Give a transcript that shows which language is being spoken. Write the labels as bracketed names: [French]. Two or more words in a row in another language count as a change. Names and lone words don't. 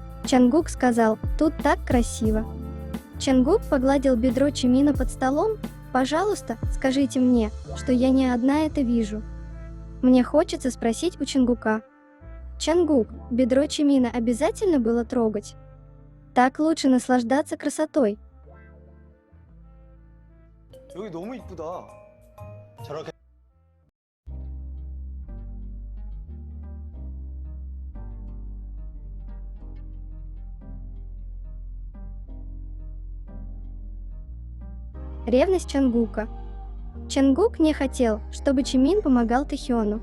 [Russian] Чангук сказал: «Тут так красиво». Чангук погладил бедро Чимина под столом. «Пожалуйста, скажите мне, что я не одна это вижу. Мне хочется спросить у Чангука». «Чангук, бедро Чимина обязательно было трогать? Так лучше наслаждаться красотой». [Korean] 여기 너무 이쁘다. 저렇게 [Russian] Ревность Чангука. Чангук не хотел, чтобы Чимин помогал Тэхёну.